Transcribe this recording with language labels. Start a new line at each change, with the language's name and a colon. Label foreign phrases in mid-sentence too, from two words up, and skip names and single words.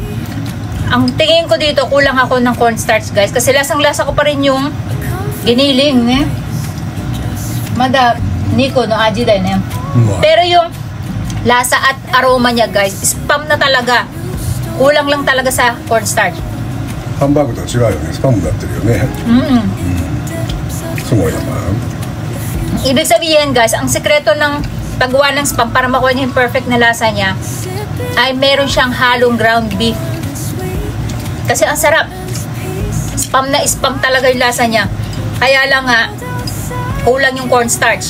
Filipino: Ang tingin ko dito, kulang ako ng cornstarch, guys. Kasi lasang-lasa ko pa rin yung giniling. Mada, Nico, no, aji dahil na yun. Pero yung lasa at aroma niya, guys, spam na talaga. Kulang lang talaga sa cornstarch.
Japanese: ハンバーグとは違うよね。スパムになってるよね。
Filipino: すごい naman. Ibig sabihin, guys, ang sekreto ng paggawa ng spam para makuha niya yung perfect na lasa niya ay meron siyang halong ground beef. Kasi ang sarap. Spam na spam talaga yung lasa niya. Kaya lang nga, kulang yung cornstarch.